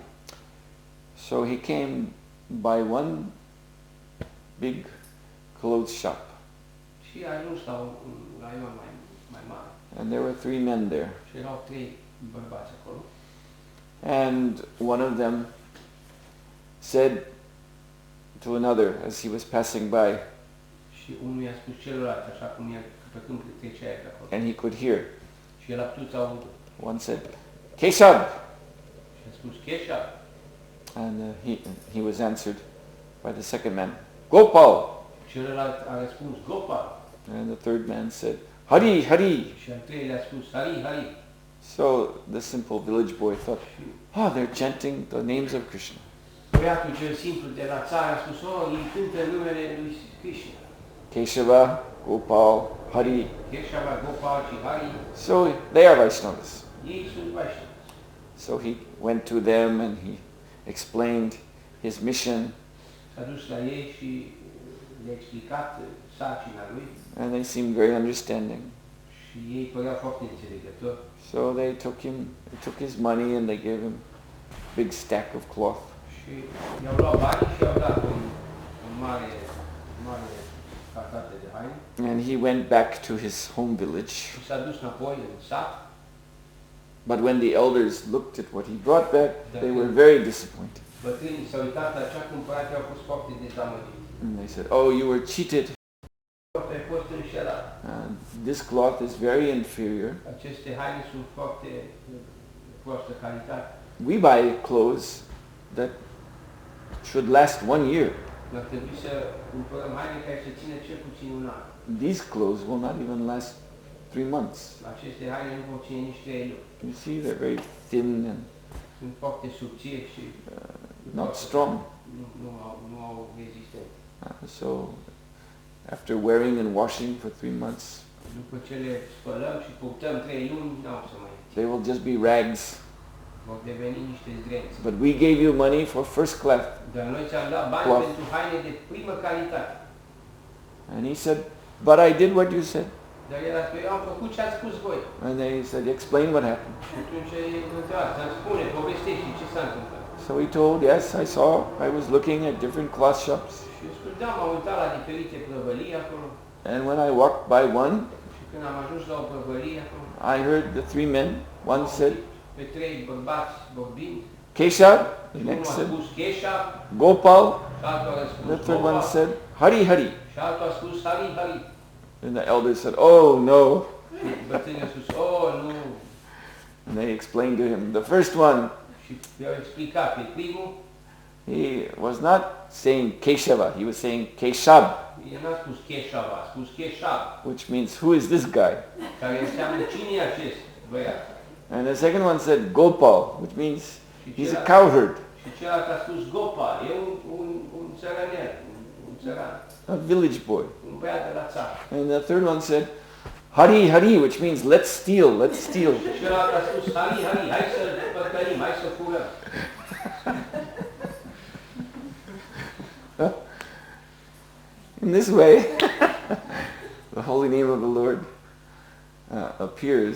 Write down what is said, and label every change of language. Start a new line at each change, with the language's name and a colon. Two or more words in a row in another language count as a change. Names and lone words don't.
English: So he came by one big clothes shop.
Romanian: Și a ajuns la un raion mai mare.
English: And there were 3 men there.
Romanian: Și erau 3 bărbați acolo.
English: And one of them said to another as he was passing by,
Romanian: Și unul i-a spus celălalt, așa cum el, pe când trecea pe acolo.
English: and he could hear.
Romanian: Și el a putut să audă.
English: One said, Keshav!
Romanian: Și a spus, Keshav.
English: And he was answered by the second man, Gopal!
Romanian: Celălalt a răspuns, Gopal.
English: And the third man said, Hari, Hari.
Romanian: Și al treilea a spus, Hari, Hari.
English: So the simple village boy thought, oh, they're chanting the names of Krishna.
Romanian: Băiatul cel simplu de la țară a spus, oh, îi cântă numele lui Krishna.
English: Keshava, Gopal, Hari.
Romanian: Keshava, Gopal și Hari.
English: So they are Vaishnavas.
Romanian: Ei sunt Vaishnavas.
English: So he went to them and he explained his mission.
Romanian: S-a dus la ei și le-a explicat sarcina lui.
English: And they seemed very understanding.
Romanian: Și ei păreau foarte înțelegători.
English: So they took his money and they gave him a big stack of cloth.
Romanian: Și i-au luat banii și i-au dat un mare cartate de haine.
English: And he went back to his home village.
Romanian: Și s-a dus înapoi în sat.
English: But when the elders looked at what he brought back, they were very disappointed.
Romanian: Bătrânii s-au uitat la ce a cumpărat, i-au fost foarte dezamăgiți.
English: And they said, oh, you were cheated.
Romanian: Ai fost înșelat.
English: This cloth is very inferior.
Romanian: Aceste haine sunt foarte proastă calitate.
English: We buy clothes that should last 1 year.
Romanian: Ar trebui să cumpărăm haine care să țină cel puțin un an.
English: These clothes will not even last 3 months.
Romanian: Aceste haine nu vor ține nici 3 luni.
English: You see, they're very thin and
Romanian: Sunt foarte subțiri și
English: not strong.
Romanian: nu au rezistență.
English: So after wearing and washing for 3 months,
Romanian: După ce le spălăm și purtăm 3 luni, n-au să mai
English: they will just be rags.
Romanian: vor deveni niște zdrenți.
English: But we gave you money for first class.
Romanian: Dar noi ți-am dat bani
English: Cloth.
Romanian: pentru haine de primă calitate.
English: And he said, but I did what you said.
Romanian: Dar el a spus, eu am făcut ce ați spus voi.
English: And they said, explain what happened.
Romanian: Și atunci el întrebat, să-mi spune, povestește ce s-a întâmplat.
English: So he told, yes, I was looking at different cloth shops.
Romanian: Și eu spus, da, m-am uitat la diferite prăvălii acolo.
English: And when I walked by one,
Romanian: Și când am ajuns la o prăvălie acolo,
English: I heard the 3 men. One said,
Romanian: pe 3 bărbați vorbind.
English: Keshav. The
Romanian: Și unul
English: next
Romanian: a
English: said,
Romanian: spus Keshav, Gopal. și altul a răspuns
English: The third one Gopal, said, Hari, Hari.
Romanian: și altul a spus Hari, Hari.
English: And the elder said, oh no.
Romanian: Și bătrânii a spus, oh, nu.
English: And they explained to him, the first one,
Romanian: Și i-au explicat pe primul,
English: he was not saying Keshava, he was saying Keshab,
Romanian: el n-a spus Keshav, a spus Keshav,
English: which means, who is this guy?
Romanian: care înseamnă cine e acest băiat.
English: And the second one said Gopal, which means he's a cowherd,
Romanian: Și celălalt a spus Gopal, e un țărănel, un țăran,
English: a village boy.
Romanian: un băiat de la țară.
English: And the third one said Hari, Hari, which means let's steal, let's steal.
Romanian: Și celălalt a spus Hari, Hari, hai să păcălim, hai să furăm.
English: In this way, the holy name of the Lord appears